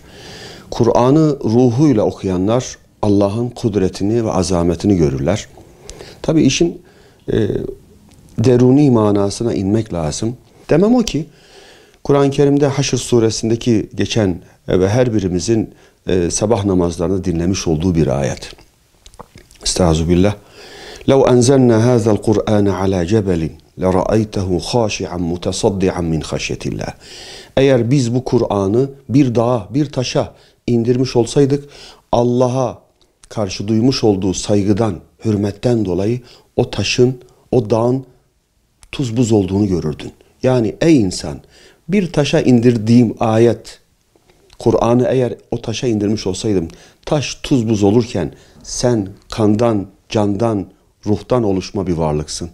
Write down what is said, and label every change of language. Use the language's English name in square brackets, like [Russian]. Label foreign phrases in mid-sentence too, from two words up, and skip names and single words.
[Turkish] Kur'an'ı ruhuyla okuyanlar Allah'ın kudretini ve azametini görürler. Tabii işin deruni manasına inmek lazım. Demem o ki Kur'an-ı Kerim'de Haşr suresindeki geçen ve her birimizin sabah namazlarını dinlemiş olduğu bir ayet. Estağfirullah. [Arabic] لو أنزلنا هذا القرآن على جبل لرأيته خاشعا متصدعا من خشية الله. [Turkish] Eğer biz bu Kur'an'ı bir dağa, bir taşa indirmiş olsaydık Allah'a karşı duymuş olduğu saygıdan, hürmetten dolayı o taşın, o dağın tuz buz olduğunu görürdün. Yani ey insan, bir taşa indirdiğim ayet, Kur'an'ı eğer o taşa indirmiş olsaydım, taş tuz buz olurken sen kandan, candan, ruhtan oluşma bir varlıksın.